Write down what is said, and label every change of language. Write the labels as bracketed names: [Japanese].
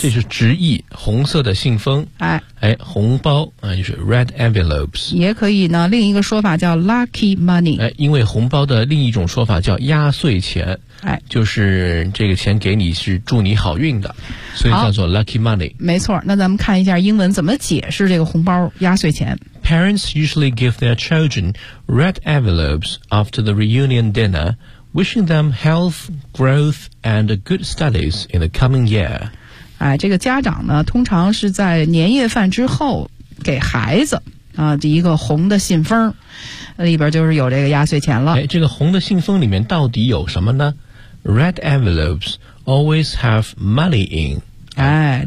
[Chinese] 这是直译红色的信封。红包就是 red envelopes。也可以呢另一个说法叫 lucky money。因为红包的另一种说法叫压岁钱，就是这个钱给你是祝你好运的，所以叫做 lucky money。没错，那咱们看一下英文怎么解释这个红包压岁钱。 [English] Parents usually give their children red envelopes after the reunion dinner, wishing them health, growth and good studies in the coming year。 [Chinese] 这个家长呢通常是在年夜饭之后给孩子一个红的信封，里边就是有这个压岁钱了。这个红的信封里面到底有什么呢？ [English] Red envelopes always have money in。